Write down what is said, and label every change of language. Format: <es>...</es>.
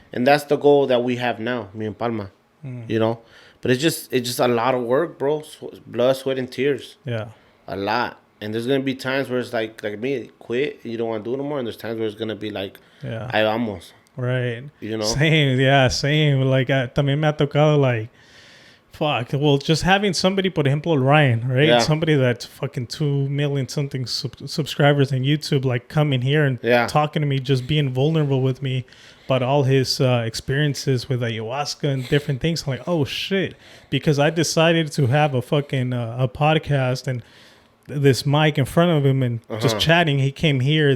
<en>And that's the goal that we have now, me and Palma. You know, but it's just a lot of work, bro. Blood, sweat, and tears. Yeah. A lot. And there's going to be times where it's like me, quit, you don't want to do it no more. And there's times where it's going to be like,</en> <es>ahí vamos.</es> <en>Right. You know? Same.</en> <es>Like, también me ha tocado,</es> <en>like, fuck. Well, just having somebody,</en> <es>por ejemplo,</es> <en>Ryan, right? Yeah. Somebody that's fucking 2 million something subscribers on YouTube, like, coming here and talking to me, just being vulnerable with me about all his experiences with ayahuasca and different things. I'm like, oh, shit. Because I decided to have a fucking a podcast and this mic in front of him and just chatting. He came here.</en>